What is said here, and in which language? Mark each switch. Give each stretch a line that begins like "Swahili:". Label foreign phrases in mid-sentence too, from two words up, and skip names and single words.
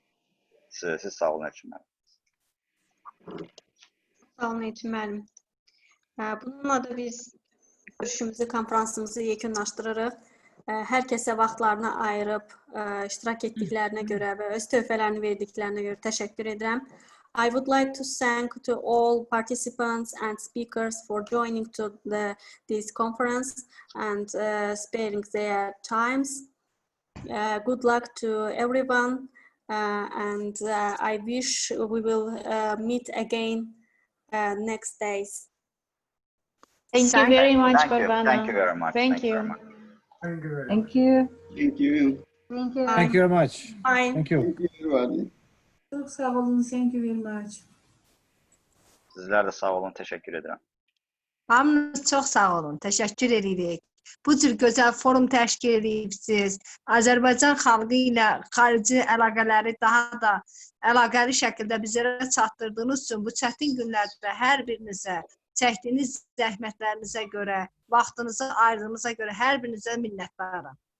Azerbaijani: Siz sağ olun Elşin müəllim. Sağ olun Elşin müəllim. Bununla da biz görüşümüzü, konfransımızı yekunlaşdırırıq. Hər kəsə vaxtlarını ayırıb, iştirak etdiklərinə görə və öz töhfələrini verdiklərinə görə təşəkkür edirəm.
English: I would like to thank to all participants and speakers for joining to this conference and sparing their times. Good luck to everyone, and I wish we will meet again next days. Thank you very much, Barbana. Thank you very much. Thank you. Thank you. Thank you. Thank you. Thank you very much. Bye. Thank you. Thank you, everybody.
Azerbaijani: Çok sağ olun.
English: Thank you very much.
Azerbaijani: Sizlər də sağ olun, təşəkkür edirəm. Hamınız çox sağ olun, təşəkkür edirik. Bu cür gözəl forum təşkil edirsiniz. Azərbaycan xalqı ilə xarici əlaqələri daha da əlaqəli şəkildə bizlərə çatdırdığınız üçün bu çətin günlərdə hər birinizə, çəkdiyiniz zəhmətlərinizə görə, vaxtınızı ayırdığınıza görə hər birinizə minnətdaram.